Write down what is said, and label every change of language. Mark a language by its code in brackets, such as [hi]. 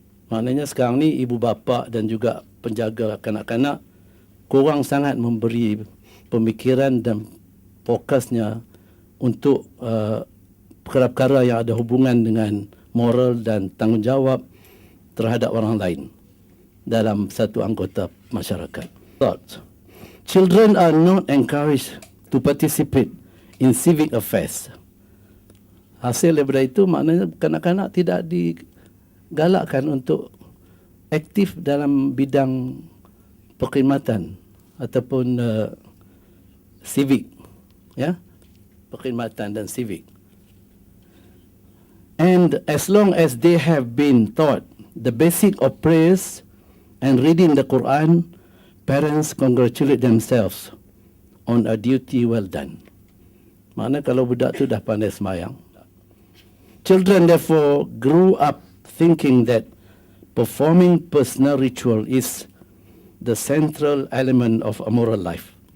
[ms] Maknanya sekarang ni ibu bapa dan juga penjaga kanak-kanak kurang sangat memberi pemikiran dan fokusnya untuk perkara-perkara yang ada hubungan dengan moral dan tanggungjawab terhadap orang lain dalam satu anggota masyarakat. [en] Children are not encouraged to participate in civic affairs. [ms] Hasil daripada itu maknanya kanak-kanak tidak digalakkan untuk aktif dalam bidang perkhidmatan ataupun civic, ya, perkhidmatan dan civic. [en] And as long as they have been taught the basic of prayers and reading the Quran, parents congratulate themselves on a duty well done. [ms] Maknanya kalau budak tu dah pandai semayang, [en] children therefore grew up thinking that performing personal ritual is the central element of a moral life.